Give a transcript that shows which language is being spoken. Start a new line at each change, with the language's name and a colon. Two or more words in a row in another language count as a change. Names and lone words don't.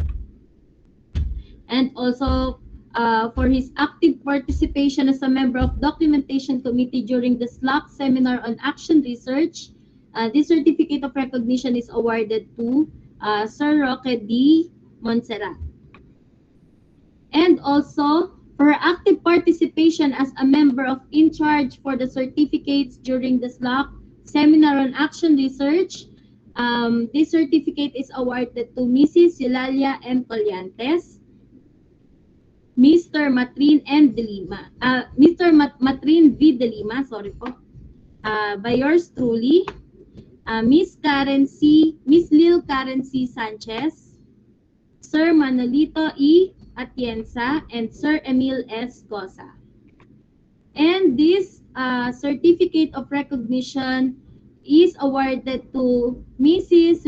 English: And also, for his active participation as a member of documentation committee during the SLAC seminar on action research, this certificate of recognition is awarded to Sir Roque D. Montserrat. And also, for her active participation as a member of in charge for the certificates during the SLAC seminar on action research, this certificate is awarded to Mrs. Eulalia M. Colliantes, Mr. Matrin M. De Lima, Mr. Matrin V. De Lima, sorry po, by yours truly, Miss Lil Karen C. Sanchez, Sir Manolito E. Atienza, and Sir Emil S. Cosa. And this certificate of recognition is awarded to Mrs.